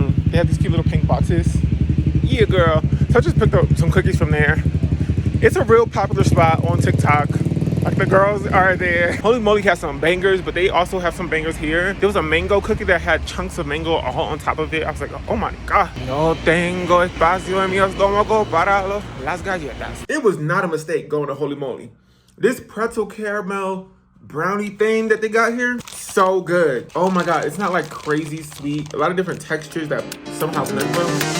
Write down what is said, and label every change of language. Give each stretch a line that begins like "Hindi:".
English: They have these cute little pink boxes. Yeah, girl. So I just picked up some cookies from there. It's a real popular spot on TikTok. Like, the girls are there. Holy Moly has some bangers, but they also have some bangers here. There was a mango cookie that had chunks of mango all on top of it. I was like, oh my God.
Spanish: No tengo espacio en mi estómago para las galletas.
English: It was not a mistake going to Holy Moly. This pretzel caramel brownie thing that they got here, so good. Oh my God, it's not like crazy sweet. A lot of different textures that somehow blend well.